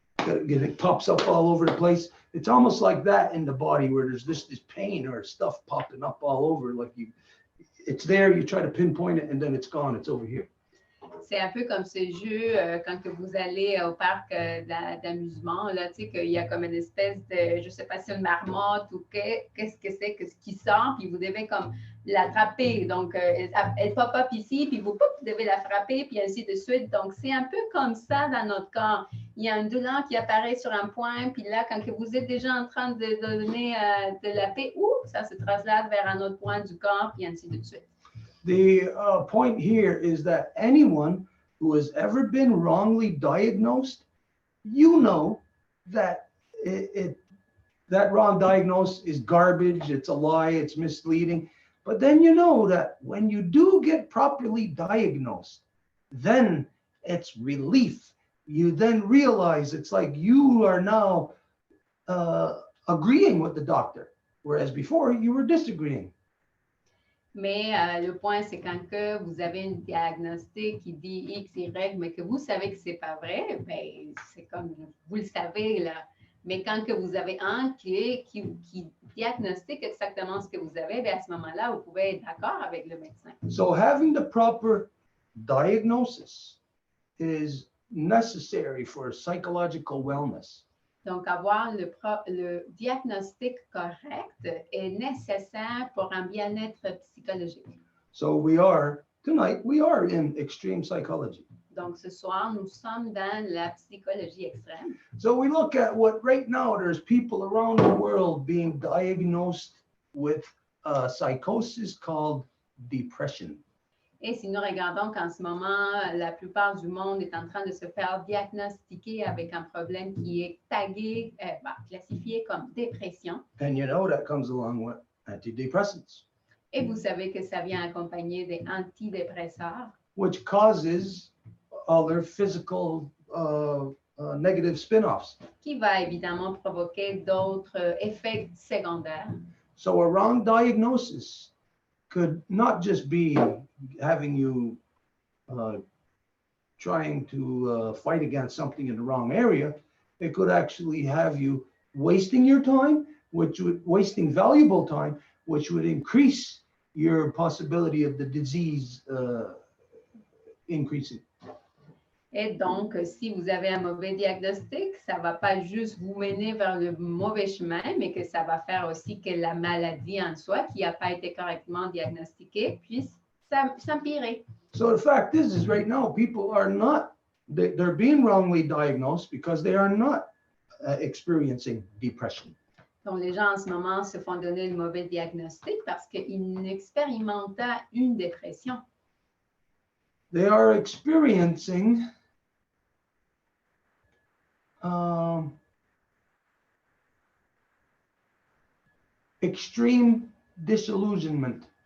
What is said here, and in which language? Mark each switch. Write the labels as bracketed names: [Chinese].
[English] It pops up all over the place. It's almost like that in the body where there's this pain or stuff popping up all over. Like it's there, you try to pinpoint it and then it's gone, it's over here. [French] C'est un peu comme ce jeu quand que vous allez au parc d'amusement, là, tu sais, qu'il y a comme une espèce de, je sais pas si c'est une marmotte ou qu'est-ce que c'est que ce qui sort, puis vous devez comme l'attraper. Donc, elle pop up ici, puis vous devez la frapper, puis ainsi de suite. Donc, c'est un peu comme ça dans notre corps. Il y a une douleur qui apparaît sur un point, puis là, quand que vous êtes déjà en train de donner de la paix, ça se traslade vers un autre point du corps, puis ainsi de suite. [English] The point here is that anyone who has ever been wrongly diagnosed, you know that that wrong diagnosis is garbage, it's a lie, it's misleading. But then you know that when you do get properly diagnosed, then it's relief. You then realize it's like you are now agreeing with the doctor, whereas before you were disagreeing. [French] Mais le point, c'est quand que vous avez un diagnostic qui dit X, Y, mais que vous savez que c'est pas vrai, ben, c'est comme vous le savez, là. Mais quand que vous avez un qui diagnostique exactement ce que vous avez, ben, à ce moment-là, vous pouvez être d'accord avec le médecin. [English] So having the proper diagnosis is necessary for psychological wellness. [French] Donc, avoir le diagnostic correct est nécessaire pour un bien-être psychologique. [English] So tonight we are in extreme psychology. [French] Donc, ce soir, nous sommes dans la psychologie extrême. [English] So we look at what right now there's people around the world being diagnosed with a psychosis called depression. [French] Et si nous regardons qu'en ce moment, la plupart du monde est en train de se faire diagnostiquer avec un problème qui est tagué, classifié comme dépression. [English] And you know that comes along with antidepressants. [French] Et vous savez que ça vient accompagné des antidépresseurs. [English] Which causes other physical negative spin-offs. [French] Qui va évidemment provoquer d'autres effets secondaires. [English] So a wrong diagnosis could not just be having you trying to fight against something in the wrong area. It could actually have you wasting your time, wasting valuable time, which would increase your possibility of the disease increasing. [French] Et donc, si vous avez un mauvais diagnostic, ça ne va pas juste vous mener vers le mauvais chemin, mais que ça va faire aussi que la maladie en soi, qui n'a pas été correctement diagnostiquée, puisse s'empirer. [English] So the fact is right now, people are not, they're being wrongly diagnosed because they are not experiencing depression. [French] Donc, les gens en ce moment se font donner le mauvais diagnostic parce qu'ils n'expérimentent pas une dépression. [English] They are experiencing extreme disillusionment.